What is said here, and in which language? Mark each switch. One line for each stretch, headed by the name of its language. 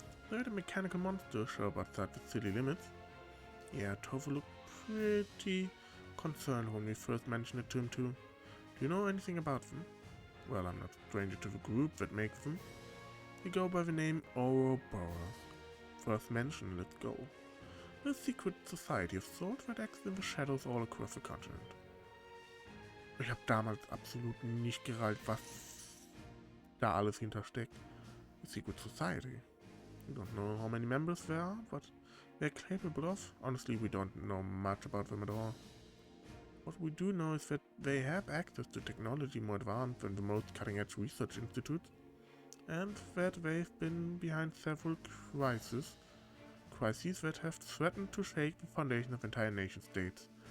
English: They had a mechanical monster show up outside the city limits. Yeah, Tova looked pretty concerned when we first mentioned it to him too. Do you know anything about them? Well, I'm not a stranger to the group that makes them. They go by the name Erebonias. First mention, let's go. A secret society of sorts that acts in the shadows all across the continent.
German: Ich habe damals absolut nicht gerallt, was da alles hintersteckt.
English: A secret society. We don't know how many members there are, but they're capable of. Honestly, we don't know much about them at all. What we do know is that they have access to technology more advanced than the most cutting-edge research institutes, and that they've been behind several crises that have threatened to shake the foundation of entire nation-states.